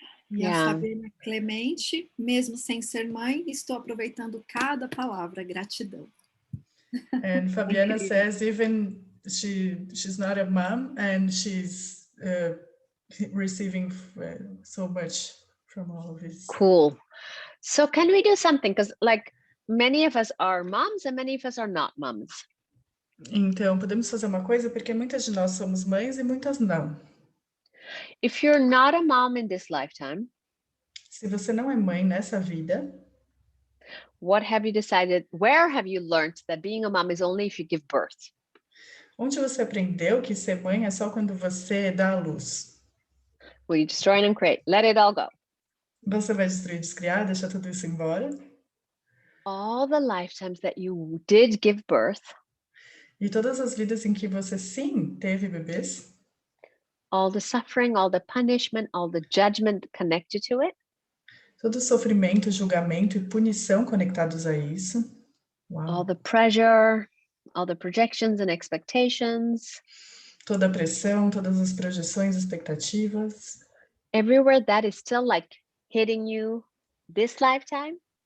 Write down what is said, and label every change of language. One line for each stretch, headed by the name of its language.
Portuguese: E a Sabrina Clemente, mesmo sem ser mãe, estou aproveitando cada palavra, gratidão.
English: And Fabiana says even she's not a mom and she's receiving so much from all of this. Cool. So can we do something? Because like many of us are moms and many of us are not moms.
Portuguese: Então, podemos fazer uma coisa, porque muitas de nós somos mães e muitas não.
English: If you're not a mom in this lifetime,
Portuguese: se você não é mãe nessa vida,
English: what have you decided? Where have you learned that being a mom is only if you give birth?
Portuguese: onde você aprendeu que ser mãe é só quando você dá à luz?
English: Will you destroy and create? Let it all go.
Portuguese: Você vai destruir, descriar, deixar tudo isso embora?
English: All the lifetimes that you did give birth,
Portuguese: E todas as vidas em que você sim teve bebês,
English: all the suffering, all the punishment, all the judgment connected to it,
Portuguese: todo sofrimento, julgamento e punição conectados a isso. Uau.
English: all the pressure, all the projections and expectations,
Portuguese: toda a pressão, todas as projeções, expectativas,
English: everywhere that is still like hitting you this lifetime,